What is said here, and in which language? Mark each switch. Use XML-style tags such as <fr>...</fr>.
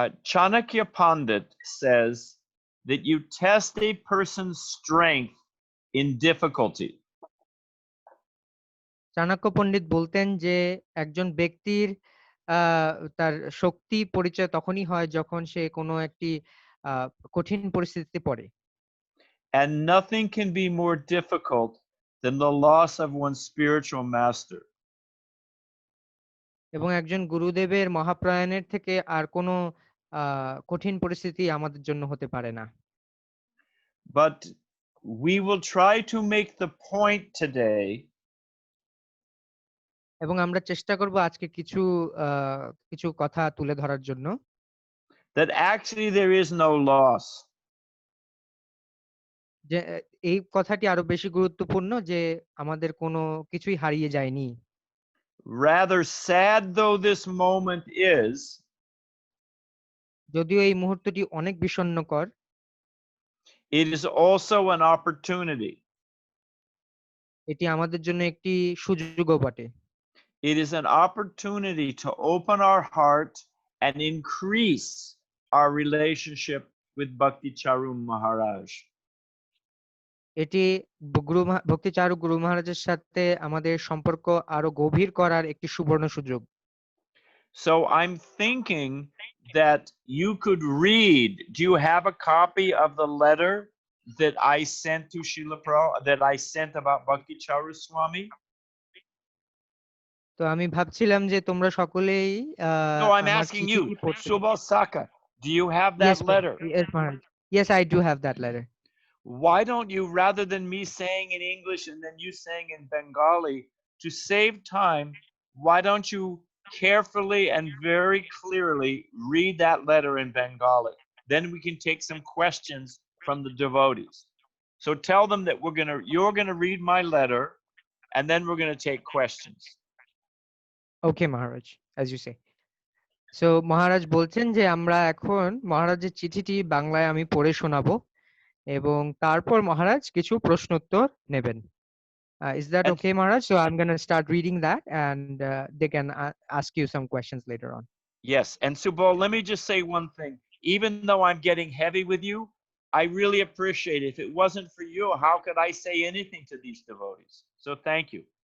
<en>Chanakya Pandit says that you test a person's strength in difficulty.</en> <bn>Chanakya পণ্ডিত বলতেন যে একজন ব্যক্তির তার শক্তি পরিচয় তখনই হয় যখন সে কোনো একটি কঠিন পরিস্থিতিতে পড়ে।</bn> <en>And nothing can be more difficult than the loss of one's spiritual master.</en> <bn>এবং একজন গুরুদেবের মহাপ্রয়াণের থেকে আর কোনো কঠিন পরিস্থিতি আমাদের জন্য হতে পারে না।</bn> <en>But we will try to make the point today.</en> <bn>এবং আমরা চেষ্টা করব আজকে কিছু কথা তুলে ধরার জন্য।</bn> <en>That actually there is no loss.</en> <bn>যে এই কথাটি আরো বেশি গুরুত্বপূর্ণ যে আমাদের কোনো কিছুই হারিয়ে যায়নি।</bn> <en>Rather sad though this moment is,</en> <bn>যদিও এই মুহূর্তটি অনেক বিষণ্ণকর,</bn> <en>it is also an opportunity.</en> <bn>এটি আমাদের জন্য একটি সুযোগও বটে।</bn> <en>It is an opportunity to open our heart and increase our relationship with Bhakti Charu Maharaj.</en> <bn>এটি ভক্তি চারু গুরু মহারাজের সাথে আমাদের সম্পর্ক আরো গভীর করার একটি সুবর্ণ সুযোগ।</bn> <en>So I'm thinking that you could read. Do you have a copy of the letter that I sent to Srila Prabhupada, that I sent about Bhakti Charu Swami?</en> <bn>তো আমি ভাবছিলাম যে তোমরা সকলেই</bn> <en>No, I'm asking you, Subal Saka, do you have that letter? Yes, Maharaj. Yes, I do have that letter. Why don't you, rather than me saying in English and then you saying in Bengali, to save time, why don't you carefully and very clearly read that letter in Bengali? Then we can take some questions from the devotees. So tell them that you're gonna read my letter, and then we're going to take questions. Okay, Maharaj, as you say.</en> <bn>So মহারাজ বলছেন যে আমরা এখন মহারাজের চিঠিটি বাংলায় আমি পড়ে শোনাবো এবং তারপর মহারাজ কিছু প্রশ্নোত্তর নেবেন।</bn> <en>Is that And- okay, Maharaj? So I'm going to start reading that and they can ask you some questions later on. Yes, and Subal, let me just say one thing. Even though I'm getting heavy with you, I really appreciate it. If it wasn't for you, how could I say anything to these devotees? So thank you.</en>